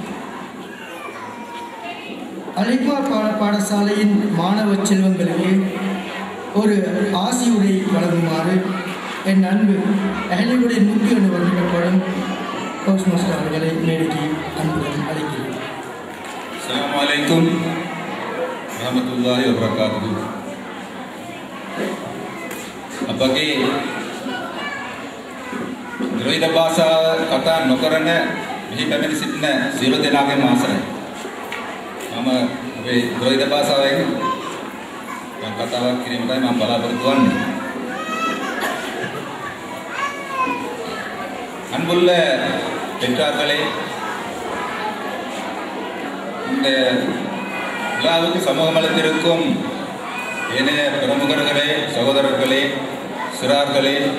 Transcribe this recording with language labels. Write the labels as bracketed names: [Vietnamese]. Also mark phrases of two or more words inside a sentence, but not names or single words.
[Tamil] அலிக்மா பாடசாலையின் மாணவ செல்வங்களுக்கு ஒரு ஆசியுரை வழங்குமாறு என் அன்பு அஹலிவுடைய முத்து என்று வழங்கப்படும் கௌஸ் மாஸ்டர் அவர்களை மேடைக்கு அன்புடன் அழைக்கிறேன். [Arabic] السلام عليكم ورحمة الله وبركاته. [Sinhala] අපගේ ද්‍රවිඩ භාෂාව කතා නොකරන මෙහි පැමිණ සිටින සියලු දෙනාගේම ආසනයි. මම අපේ ද්‍රවිඩ භාෂාවෙන් කතාවක් කිරීමටයි මම බලාපොරොත්තු වෙන්නේ. [Tamil] அன்புள்ள பெற்றார்களே, இந்த விழாவுக்கு சமூகம் அளித்திருக்கும் ஏனைய பிரமுகர்களே, சகோதரர்களே, சிறார்களே,